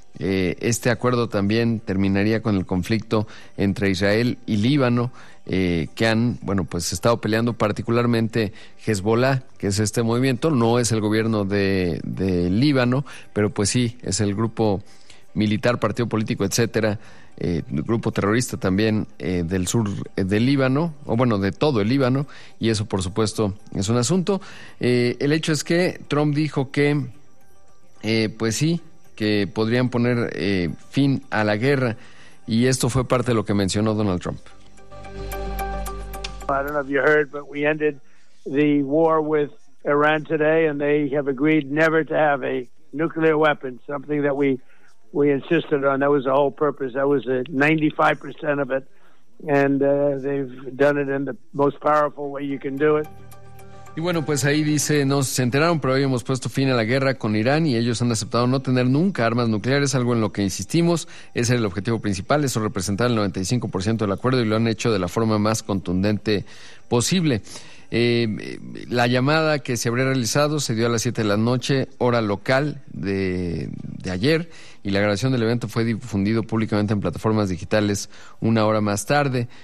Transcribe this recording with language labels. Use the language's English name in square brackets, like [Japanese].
[Spanish] Este acuerdo también terminaría con el conflicto entre Israel y Líbano, que han, bueno, pues estado peleando particularmente Hezbollah, que es este movimiento, no es el gobierno de Líbano, pero pues sí, es el grupo militar, partido político, etcétera, grupo terrorista también del sur del Líbano, o bueno, de todo el Líbano, y eso por supuesto es un asunto. El hecho es que Trump dijo que, pues sí, que podrían poner fin a la guerra, y esto fue parte de lo que mencionó Donald Trump. [English] I don't know if you heard, but we ended the war with Iran today, and they have agreed never to have a nuclear weapon, something that we insisted on. That was the whole purpose. That was 95% of it. And they've done it in the most powerful way you can do it. [Spanish] Y bueno, pues ahí dice, no se enteraron, pero hoy hemos puesto fin a la guerra con Irán y ellos han aceptado no tener nunca armas nucleares, algo en lo que insistimos, ese era el objetivo principal, eso representaba el 95% del acuerdo y lo han hecho de la forma más contundente posible. La llamada que se habría realizado se dio a las 7 de la noche, hora local de ayer, y la grabación del evento fue difundido públicamente en plataformas digitales una hora más tarde.